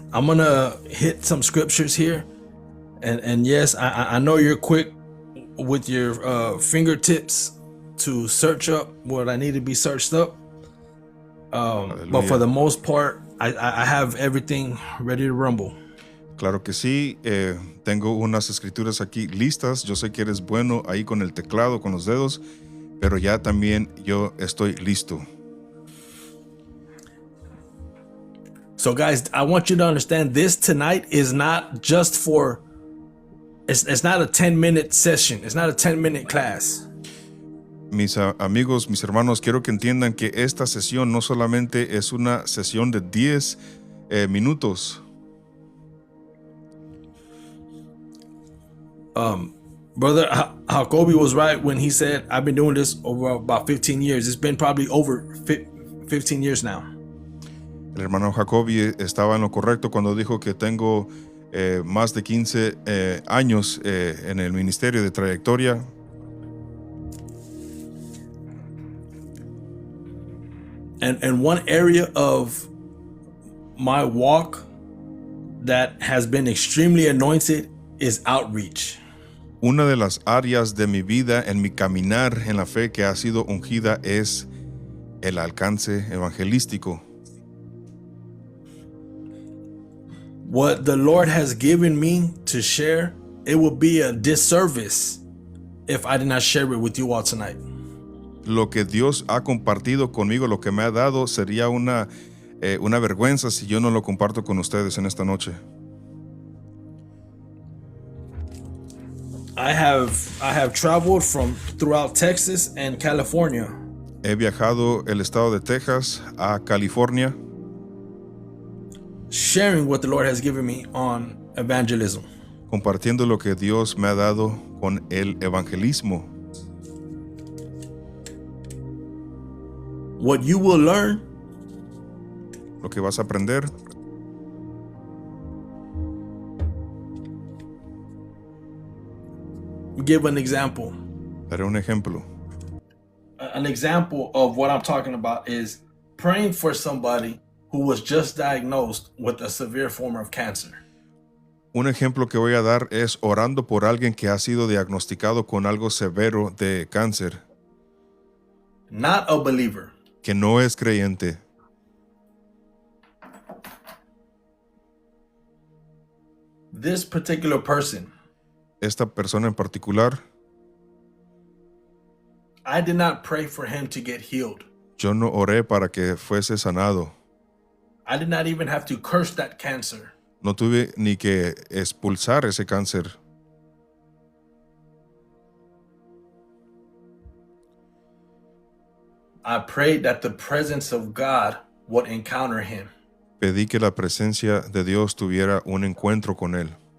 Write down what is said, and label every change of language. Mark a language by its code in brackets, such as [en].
[en] I'm gonna hit some scriptures here, and yes, I know you're quick with your fingertips to search up what I need to be searched up. But for [es] Aleluya. [en] the most part, I have everything ready to rumble. [es] Claro que sí, tengo unas escrituras aquí listas. Yo sé que eres bueno ahí con el teclado, con los dedos, pero ya también yo estoy listo. [en] So, guys, I want you to understand this tonight is not just for. It's not a 10-minute session. It's not a 10-minute class. [es] Mis amigos, mis hermanos, quiero que entiendan que esta sesión no solamente es una sesión de 10 minutos. [en] Brother Jacoby was right when he said, I've been doing this over about 15 years. It's been probably over 15 years now. [es] El hermano Jacobi estaba en lo correcto cuando dijo que tengo más de 15 años en el ministerio de trayectoria. [en] And one area of my walk that has been extremely anointed is outreach. [es] Una de las áreas de mi vida en mi caminar en la fe que ha sido ungida es el alcance evangelístico. [en] What the Lord has given me to share, it would be a disservice if I did not share it with you all tonight. [es] Lo que Dios ha compartido conmigo, lo que me ha dado, sería una vergüenza si yo no lo comparto con ustedes en esta noche. [en] I have traveled from throughout Texas and California. [es] He viajado el estado de Texas a California, [en] sharing what the Lord has given me on evangelism. [es] compartiendo lo que Dios me ha dado con el evangelismo. [en] What you will learn, [es] Lo que vas a aprender, [en] give an example. [es] daré un ejemplo. [en] An example of what I'm talking about is praying for somebody who was just diagnosed with a severe form of cancer. [es] Un ejemplo que voy a dar es orando por alguien que ha sido diagnosticado con algo severo de cáncer, [en] Not a believer. [es] que no es creyente. [en] This particular person, [es] Esta persona en particular, [en] I did not pray for him to get healed. [es] yo no oré para que fuese sanado. [en] I did not even have to curse that cancer. [es] No tuve ni que expulsar ese cáncer. [en] I prayed that the presence of God would encounter him. [es] Pedí que la presencia de Dios tuviera un encuentro con él.